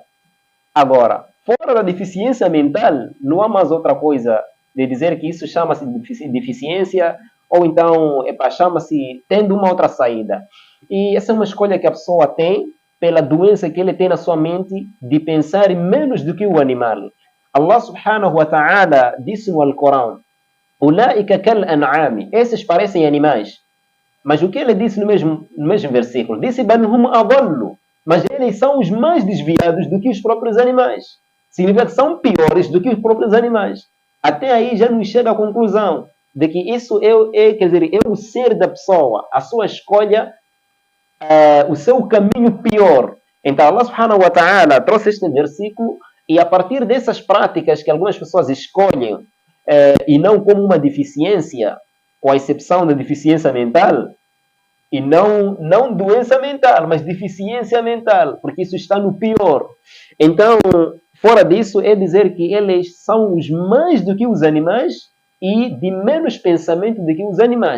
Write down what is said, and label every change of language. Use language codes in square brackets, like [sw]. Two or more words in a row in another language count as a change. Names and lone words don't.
[pt] Agora, fora da deficiência mental, não há mais outra coisa de dizer que isso chama-se de deficiência ou então chama-se tendo uma outra saída. E essa é uma escolha que a pessoa tem pela doença que ele tem na sua mente de pensar menos do que o animal. [ar] الله سبحانه وتعالى [pt] disse no Alcorão: [ar] أولئك كالأنعام. [pt] Esses parecem animais. Mas o que ele disse no mesmo versículo? [ar] Disse: بل هم أضل. [pt] Mas eles são os mais desviados do que os próprios animais. Significa que são piores do que os próprios animais. Até aí já nos chega à conclusão de que isso quer dizer, é o ser da pessoa, a sua escolha, o seu caminho pior. Então [ar] الله سبحانه وتعالى [pt] trouxe este versículo e a partir dessas práticas que algumas pessoas escolhem e não como uma deficiência, com a exceção da deficiência mental, e não doença mental, mas deficiência mental, porque isso está no pior. Então, fora disso, é dizer que eles são os mais do que os animais e de menos pensamento do que os animais.